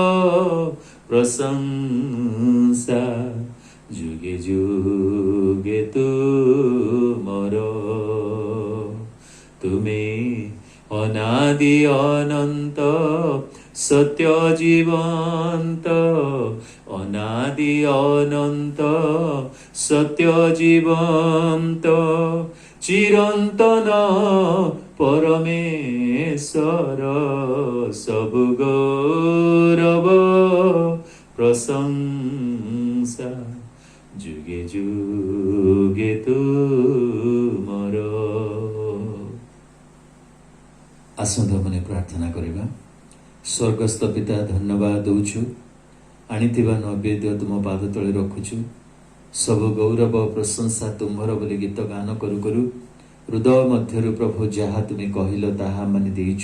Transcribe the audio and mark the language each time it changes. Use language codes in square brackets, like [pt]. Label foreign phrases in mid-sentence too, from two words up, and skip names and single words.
[or] ପ୍ରଶଂସା ଯୁଗେ ଯୁଗେ ତୁମର ତୁମି ଅନାଦି ଅନନ୍ତ ସତ୍ୟ ଜୀବନ୍ତ ଅନାଦି ଅନନ୍ତ ସତ୍ୟ ଜୀବନ୍ତ ଚିରନ୍ତନ ପରମେଶ୍ୱର ସବୁ ଗୌରବ ପ୍ରଶଂସା ଯୁଗେ ଯୁଗେ ତୁମର। ଆସନ୍ତୁ ମାନେ ପ୍ରାର୍ଥନା କରିବା। ସ୍ୱର୍ଗସ୍ଥ ପିତା, ଧନ୍ୟବାଦ ଦେଉଛୁ, ଆଣିଥିବା ନୈବେଦ୍ୟ ତୁମ ପାଦ ତଳେ ରଖୁଛୁ। ସବୁ ଗୌରବ ପ୍ରଶଂସା ତୁମ୍ଭର ବୋଲି ଗୀତ ଗାନ କରୁ କରୁ ହୃଦୟ ମଧ୍ୟରୁ ପ୍ରଭୁ ଯାହା ତୁମେ କହିଲ ତାହା ମାନେ ଦେଇଛୁ।